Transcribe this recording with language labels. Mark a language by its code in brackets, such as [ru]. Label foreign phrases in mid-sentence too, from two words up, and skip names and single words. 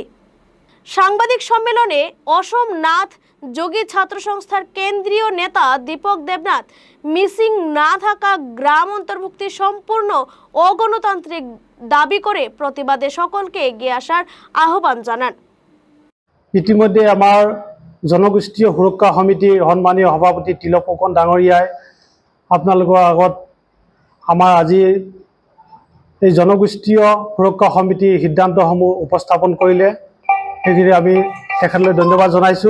[bn] সাংবাদিক সম্মেলনে অসম নাথ যোগী ছাত্র সংস্থার কেন্দ্রীয় নেতা দীপক দেবনাথ মিসিং না থাকা গ্রাম অন্তর্ভুক্তি সম্পূর্ণ অগণতান্ত্রিক দাবি করে প্রতিবাদে সকলকে এগিয়ে আসার আহ্বান জানান। [as] ইতিমধ্যে আমার জনগোষ্ঠীয় সুৰক্ষা সমিতিৰ সন্মানীয় সভাপতি তিলক ফুকন ডাঙৰীয়াই আপোনালোকৰ আগত আমাৰ আজি এই জনগোষ্ঠীয় সুৰক্ষা সমিতিৰ সিদ্ধান্তসমূহ উপস্থাপন কৰিলে। সেইখিনি আমি তেখেতলৈ ধন্যবাদ জনাইছোঁ।